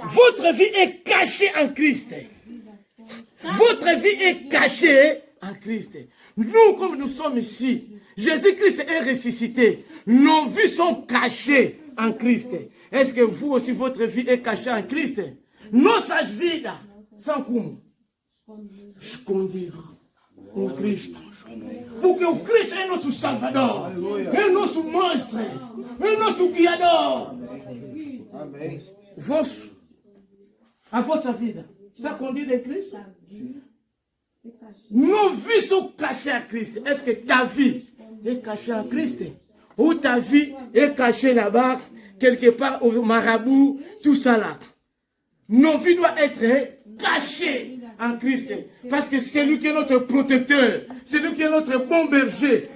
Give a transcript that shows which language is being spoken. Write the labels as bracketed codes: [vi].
[fr] Votre vie est cachée en Christ. Votre vie est cachée en Christ. Nous, comme nous sommes ici, Jésus-Christ est ressuscité. Nos vies sont cachées en Christ. Est-ce que vous aussi, votre vie est cachée en Christ? [pt] Nossa vida são como? Escondidas em Cristo. [fr] Pour que Christ est notre Salvador. Et notre monstre. Et notre guiador. [pt] Amém. A vossa vida está condida em Cristo? [fr] Nos vies sont cachées à Christ. Est-ce que ta vie est cachée à Christ? Ou ta vie est cachée là-bas, quelque part au marabout, tout ça là? Nos vies doivent être cachées en Christ. Parce que c'est lui qui est notre protecteur. C'est lui qui est notre bon berger.